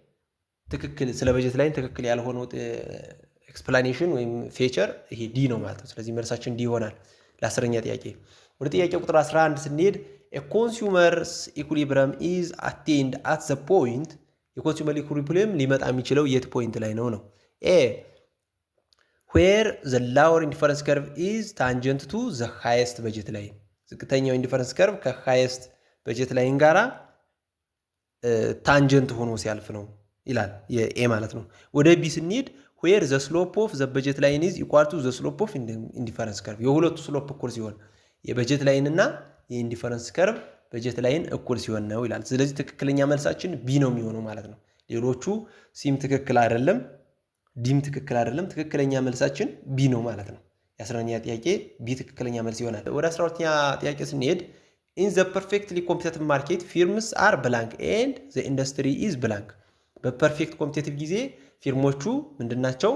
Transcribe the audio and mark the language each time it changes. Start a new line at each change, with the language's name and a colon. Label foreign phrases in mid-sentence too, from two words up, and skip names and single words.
Amharic: ስለ በጀት ላይን ትክክል ያልሆነው ኤክስፕላኔሽን ወይም ፊቸር ይሄ ዲ ነው ማለት ነው። ስለዚህ መልሳችን ዲ ይሆናል ለአስረኛ ጥያቄ። ወደ ጥያቄ ቁጥር 11 ስንሄድ
English: consumers equilibrium is attained at the point።
Amharic: የኮንሱመር ኢኩሊብረም ሊመጣ የሚችለው የት ፖይንት ላይ ነው? ኤ
English: where the lower indifference curve is tangent to the highest budget line።
Amharic: ዝቅተኛው
English: indifference curve
Amharic: ከሃይስት በጀት ላይን ጋራ ታንጀንት ሆኖ ሲያልፍ ነው ይላል የኤ ማለት ነው። ወደ ቢ ስንሄድ
English: where the slope of the budget line is equal to the slope of indifference curve።
Amharic: የሁለቱ ስሎፕ እኩል ሲሆን የበጀት ላይን እና የኢንዲፈረንስ ከርቭ በጀት ላይን እኩል ሲሆን ነው ይላል። ስለዚህ ትክክለኛ መልሳችን ቢ ነው የሚሆነው ማለት ነው። ሌሎቹ ሲም ትክክል አይደለም፣ ዲም ትክክል አይደለም። ትክክለኛ መልሳችን ቢ ነው ማለት ነው። የ11ኛ ጥያቄ ቢ ትክክለኛ መልስ ይሆናል። ወደ 12ኛ ጥያቄ ስንሄድ
English: in the perfectly competitive market firms are blank and the industry is blank።
Amharic: በፐርፌክት ኮምፒቲቲቭ ጊዜ ፊርሞቹ ምንድናቸው?